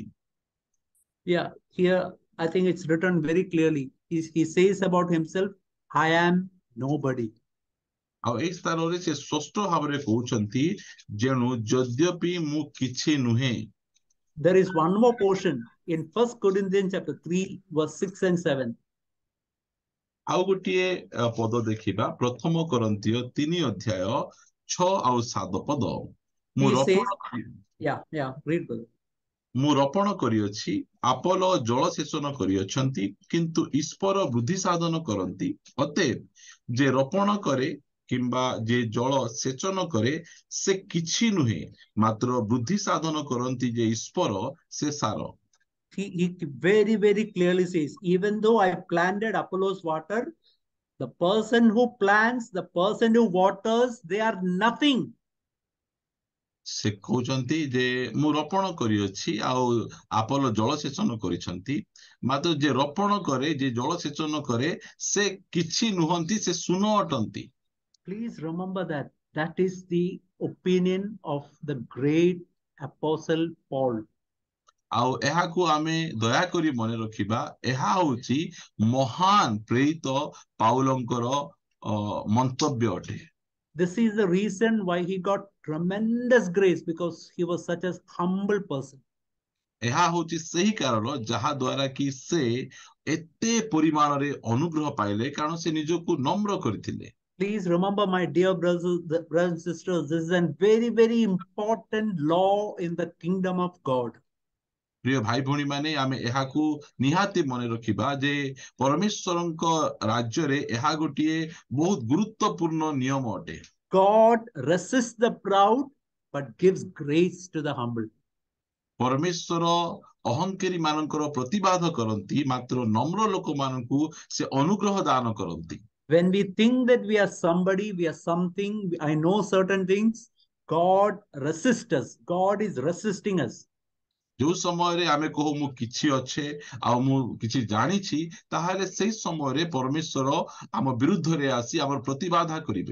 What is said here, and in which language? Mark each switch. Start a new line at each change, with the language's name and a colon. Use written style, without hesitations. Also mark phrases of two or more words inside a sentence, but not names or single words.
English: Yeah, here I think it's written very clearly. He says about himself, I am nobody.
Odia: ଆଉ ଏଇ ସ୍ଥାନରେ ସେ ସ୍ପଷ୍ଟ ଭାବରେ କହୁଛନ୍ତି ଯେଣୁ ଯଦ୍ୟପି ମୁଁ କିଛି ନୁହେଁ।
English: There is one more portion in 1 Corinthians chapter 3, verse 6 and 7.
Odia: ଆଉ ଗୋଟିଏ ପଦ ଦେଖିବା ପ୍ରଥମ କରନ୍ତୀୟ 3 ଅଧ୍ୟାୟ 6 ଆଉ 7 ପଦ। ମୁଁ
English: He says,
Odia: ରୋପଣ
English: read, brother.
Odia: ମୁଁ ରୋପଣ କରିଅଛି, ଆପୋଲୋ ଜଳସେଚନ କରିଅଛନ୍ତି, କିନ୍ତୁ ଈଶ୍ୱର ବୃଦ୍ଧି ସାଧନ କରନ୍ତି। ଅତଏବ ଯେ ରୋପଣ କରେ କିମ୍ବା ଯେ ଜଳ ସେଚନ କରେ ସେ କିଛି ନୁହେଁ, ମାତ୍ର ବୃଦ୍ଧି ସାଧନ କରନ୍ତି ଯେ ଈଶ୍ୱର ସେ ସାର।
English: He very, very clearly says, even though I planted, Apollos water, the person who plants, the person who waters, they are nothing.
Odia: ସେ କହୁଛନ୍ତି ଯେ ମୁଁ ରୋପଣ କରିଅଛି ଆଉ ଆପୋଲୋ ଜଳସେଚନ କରିଛନ୍ତି, ମାତ୍ର ଯେ ରୋପଣ କରେ ଯେ ଜଳସେଚନ କରେ ସେ କିଛି ନୁହନ୍ତି, ସେ ଶୂନ ଅଟନ୍ତି।
English: Please remember that that is the opinion of the great apostle Paul.
Odia: ଆଉ ଏହାକୁ ଆମେ ଦୟାକରି ମନେ ରଖିବା, ଏହା ହଉଛି ମହାନ ପ୍ରେରିତ ପାଉଲଙ୍କର ମନ୍ତବ୍ୟ ଅଟେ।
English: This is the reason why he got tremendous grace, because he was such a humble person.
Odia: ଏହା ହଉଛି ସେହି କାରଣ ଯାହା ଦ୍ୱାରା କି ସେ ଏତେ ପରିମାଣରେ ଅନୁଗ୍ରହ ପାଇଲେ, କାରଣ ସେ ନିଜକୁ ନମ୍ର କରିଥିଲେ।
English: Please remember, my dear brothers and sisters, this is a very, very important law in the kingdom of God.
Odia: ପ୍ରିୟ ଭାଇ ଭଉଣୀ ମାନେ, ଆମେ ଏହାକୁ ନିହାତି ମନେ ରଖିବା ଯେ ପରମେଶ୍ୱରଙ୍କ ରାଜ୍ୟରେ ଏହା ଗୋଟିଏ ବହୁତ ଗୁରୁତ୍ୱପୂର୍ଣ୍ଣ ନିୟମ ଅଟେ।
English: God resists the proud but gives grace to the humble.
Odia: ପରମେଶ୍ୱର ଅହଙ୍କାରୀ ମାନଙ୍କର ପ୍ରତିବାଦ କରନ୍ତି, ମାତ୍ର ନମ୍ର ଲୋକମାନଙ୍କୁ ସେ ଅନୁଗ୍ରହ ଦାନ କରନ୍ତି।
English: When we think that we are somebody, we are something, I know certain things, God resists us. God is resisting us.
Odia: ଯୋଉ ସମୟରେ ଆମେ କହୁ ମୁଁ କିଛି ଅଛେ ଆଉ ମୁଁ କିଛି ଜାଣିଛି, ତାହେଲେ ସେଇ ସମୟରେ ପରମେଶ୍ୱର ଆମ ବିରୁଦ୍ଧରେ ଆସି ଆମର ପ୍ରତିବାଦ କରିବେ।